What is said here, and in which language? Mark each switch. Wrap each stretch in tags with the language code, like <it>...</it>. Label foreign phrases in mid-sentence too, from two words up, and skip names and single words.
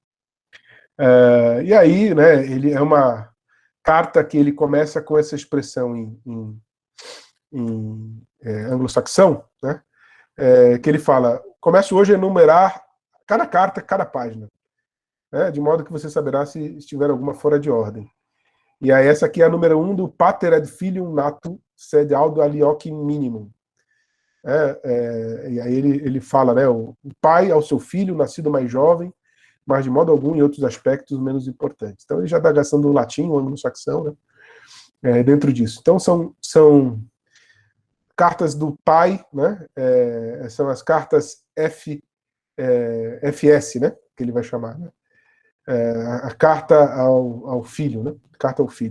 <pt>E aí, né, ele é uma carta que ele começa com essa expressão em anglo-saxão, né, que ele fala: começo hoje a enumerar cada carta, cada página, né, de modo que você saberá se estiver alguma fora de ordem. E aí essa aqui é a número 1 do</pt> <la>Pater ad Filium Natum sed audo alioque minimum.</la> <pt>E aí ele fala, né, o pai ao seu filho, nascido mais jovem, mas de modo algum em outros aspectos menos importantes. Então ele já está gastando o latim, o anglo-saxão, né, dentro disso. Então são cartas do pai, né, são as cartas FS, né, que ele vai chamar, né, a carta ao filho, né, carta ao filho.</pt>